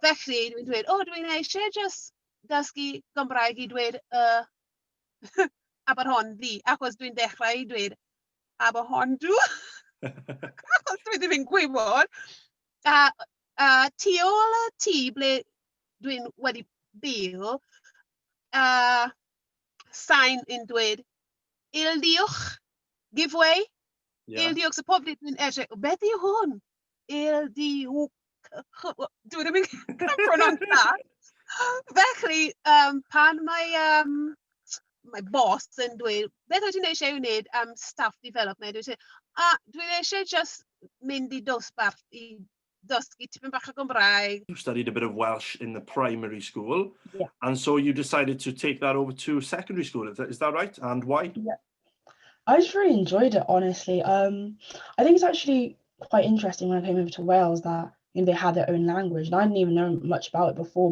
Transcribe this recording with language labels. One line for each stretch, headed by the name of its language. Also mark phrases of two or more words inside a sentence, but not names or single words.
Welsh: Felly, dwi'n dweud, dwi'n eisiau just dysgu Gymraeg i dweud Aberhon fi, achos dwi'n dechrau i dweud Aberhondw, achos dwi ddim yn gwybod. Tu ôl y tŷ ble dwi'n wedi byw, sain yn dweud ildiwch,
English: give way. Yeah.
Welsh: Ildiwch, so pob dydd dwi'n edrych, beth yw hwn? Ildiwch. Dwi ddim yn
English: pronounce that.
Welsh: Felly, pan mae boss yn dweud, beth wyt ti'n eisiau wneud am
English: staff development?
Welsh: Dwi'n eisiau just mynd i dosbarth i dysgu tipyn bach o Gymraeg.
English: You studied a bit of Welsh in the primary school, Yeah. and so you decided to take that over to secondary school. Is that right? And why? Yeah. I just really enjoyed it, honestly. I think it's actually quite interesting when I came over to Wales that they had their own language, and I didn't even know much about it before.